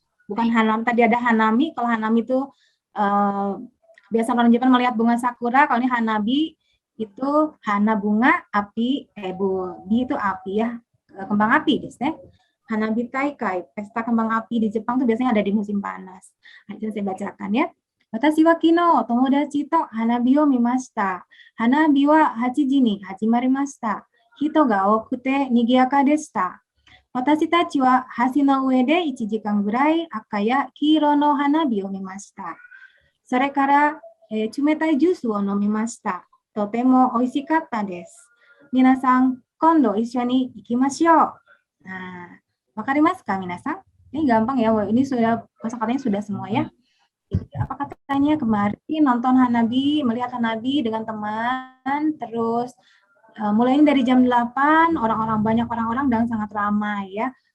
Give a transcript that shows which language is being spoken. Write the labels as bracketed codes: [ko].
[id] Bukan hanami, tadi ada hanami. Kalau hanami itu biasa orang Jepang melihat bunga sakura. Kalau ini hanabi itu hana bunga, api, bi itu api ya, kembang api biasanya. Hanabi taikai, pesta kembang api di Jepang itu biasanya ada di musim panas. Nah, itu saya bacakan ya. [ja] Watashi wa kino tomodachi to hanabi o mimashita. Hanabi wa 8 時に始まりました。人が多くて賑やかでした。私たちは橋の上で1時間ぐらい赤や黄色の花火を見ました。それから、冷たいジュースを飲みました。とても美味しかったです。皆さん、今度一緒に行きましょう。 Nah, wakarimasu ka minasan? [id] Ini gampang ya, ini sudah kosakatanya sudah semua ya. Apa katanya kemarin nonton hanabi, melihat hanabi dengan teman, terus mulai dari jam 8, banyak orang-orang dan sangat ramai ya.